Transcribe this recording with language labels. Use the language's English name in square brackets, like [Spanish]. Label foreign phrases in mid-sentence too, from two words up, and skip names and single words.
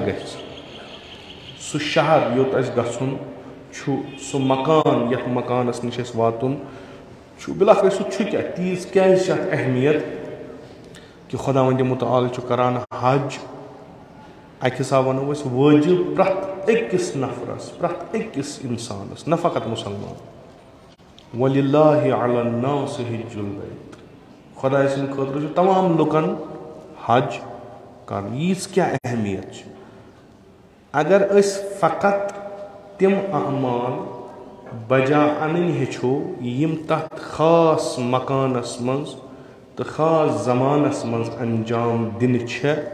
[Kashmiri] گژھِ سُہ شہر یوٚت اَسہِ گژھُن چھُ سُہ مکان یَتھ مکانس نِش اَسہِ واتُن چھُ بِلاخر سُہ چھُ کیٛاہ تیٖژ کیٛازِ چھِ اَتھ اہمیت کہ خۄداوندِ مُتعال چھُ کران حج اَکہِ حساب وَنو أسۍ وٲجِب پرٛٮ۪تھ أکِس نفرس پرٛٮ۪تھ أکِس اِنسانس نہ فقط مُسلمان [Arabic] وَلِلَّهِ عَلَى النَّاسِ حِجُّ الْبَيْتِ [Kashmiri] خۄداے سٕنٛدِ خٲطرٕ چھُ تمام لُکن حج کرُن ییٖژ کیٛاہ اہمیت چھِ اگر أسۍ فقط تِم اعمال بجا انٕنۍ ہیٚچھو یِم تتھ خاص مکانس منٛز تہٕ خاص زمانس منٛز انجام دِنہِ چھےٚ